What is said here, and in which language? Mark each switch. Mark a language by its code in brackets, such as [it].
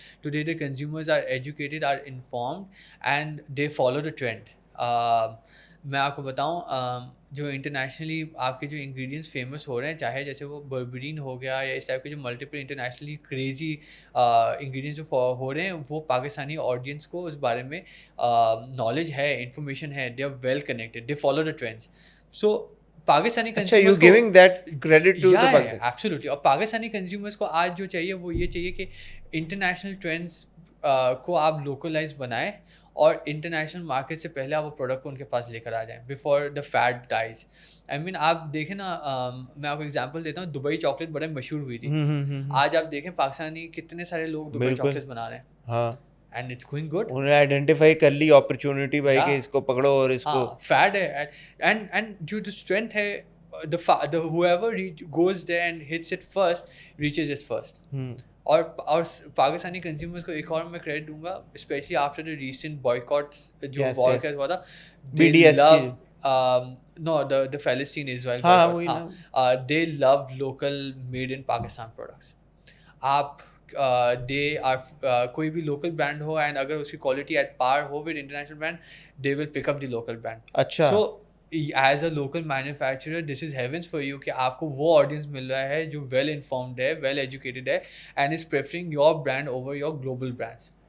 [en] Today they consumers are educated, are informed and they follow the trend. [ur] میں آپ کو بتاؤں جو انٹرنیشنلی آپ کے جو انگریڈینٹس فیمس ہو رہے ہیں, چاہے جیسے وہ بربرین ہو گیا یا اس ٹائپ کے جو ملٹیپل انٹرنیشنلی کریزی انگریڈینٹس جو ہو رہے ہیں, وہ پاکستانی آڈینس کو اس بارے میں نالج ہے, انفارمیشن ہے. [en] They are well connected, they follow the trends. [ur] So Pakistani consumers کو [en] Giving that credit to the Pakistan. Absolutely. [ur] اور پاکستانی کنزیومرز کو آج جو چاہیے وہ یہ چاہیے کہ انٹرنیشنل ٹرینڈس کو آپ لوکلائز بنائیں اور انٹرنیشنل مارکیٹ سے پہلے آپ وہ پروڈکٹ کو ان کے پاس لے کر آ جائیں بفور دا فیٹ ڈائز. آئی مین آپ دیکھیں نا, میں آپ کو ایگزامپل دیتا ہوں. دبئی چاکلیٹ بڑے مشہور ہوئی تھی. آج آپ دیکھیں پاکستانی کتنے سارے لوگ دبئی چاکلیٹ بنا رہے ہیں. [en] ہاں, and it's going good. [ur] انہوں نے آئیڈینٹیفائی کر لی اپرچونٹی بھائی کہ اس کو پکڑو اور اس کو فیٹ ہے. اینڈ جو اسٹرینتھ ہے, [en] whoever goes there and hits it first reaches it first. [ur] اور پاکستانی کنزیومرز کو ایک اور میں کریڈٹ دوں گا, اسپیشلی آفٹر دا ریسنٹ بوائکاٹس جو بوائکاٹ ہوا تھا. [en] BDS no the Palestine Israel boycott. They love local made in Pakistan products. آپ they are [ur] کوئی بھی لوکل برانڈ ہو [en] And اگر اس کی quality at par who with international brand, they will pick up the local brand. [ur] اچھا. [en] So as a local manufacturer this is heavens for you [ur] کہ آپ کو وہ آڈینس مل رہا ہے [en] جو well informed ہے, well educated ہے and is preferring your brand over your global brands.